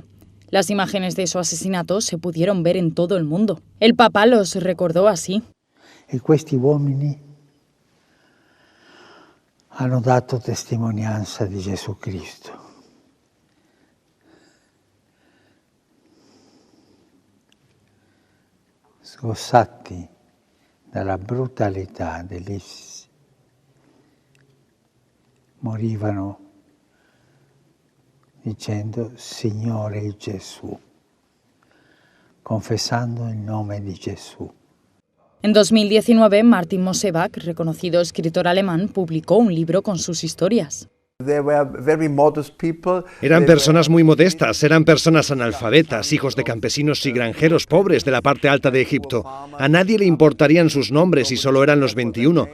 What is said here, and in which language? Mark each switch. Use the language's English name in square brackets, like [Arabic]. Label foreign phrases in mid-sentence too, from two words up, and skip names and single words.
[Spanish] Las imágenes de su asesinato se pudieron ver en todo el mundo. El Papa los recordó así. [Italian] E questi uomini hanno dato testimonianza di Gesù Cristo. Sgozzati dalla brutalità dell'ISIS, morivano dicendo Signore Gesù, confesando il nome di Gesù. [Spanish] En 2019, Martin Mosebach, reconocido escritor alemán, publicó un libro con sus historias. Eran personas muy modestas, eran personas analfabetas, hijos de campesinos y granjeros pobres de la parte alta de Egipto. A nadie le importarían sus nombres y solo eran los 21.